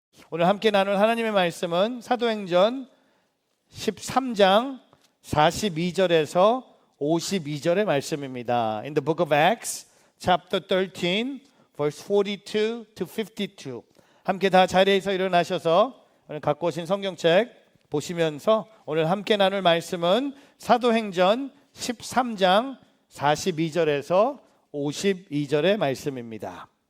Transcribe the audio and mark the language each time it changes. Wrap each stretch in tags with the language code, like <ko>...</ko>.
<ko>오늘 함께 나눌 하나님의 말씀은 사도행전 13장 42절에서 52절의 말씀입니다.</ko> <en>In the book of Acts, chapter 13, verse 42 to 52.</en> <ko>함께 다 자리에서 일어나셔서 오늘 갖고 오신 성경책 보시면서 오늘 함께 나눌 말씀은 사도행전 13장 42절에서 52절의 말씀입니다.</ko>